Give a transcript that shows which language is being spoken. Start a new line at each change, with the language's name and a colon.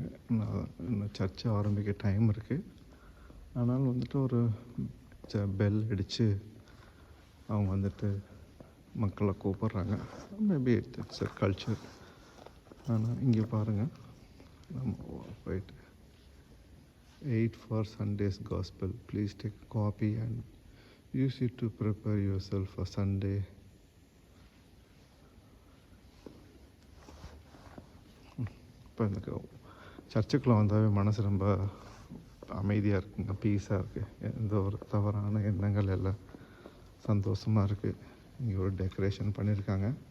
Tamil: இன்னும் சர்ச்சை ஆரம்பிக்க டைம் இருக்குது. ஆனால் வந்துட்டு ஒரு பெல் அடித்து அவங்க வந்துட்டு மக்களை கூப்பிட்றாங்க.
English: Maybe it's a culture.
Tamil: ஆனால் இங்கே பாருங்கள், நம்ம போயிட்டு 8
English: for Sunday's Gospel. Please take a copy and use it to prepare yourself for Sunday.
Tamil: இப்போ இந்த சர்ச்சுக்குள்ளே வந்தாவே மனசு ரொம்ப அமைதியாக இருக்குங்க, பீஸாக இருக்குது. எந்த ஒரு தவறான எண்ணங்கள் எல்லாம், சந்தோஷமாக இருக்குது. இங்கே ஒரு டெக்கரேஷன் பண்ணியிருக்காங்க.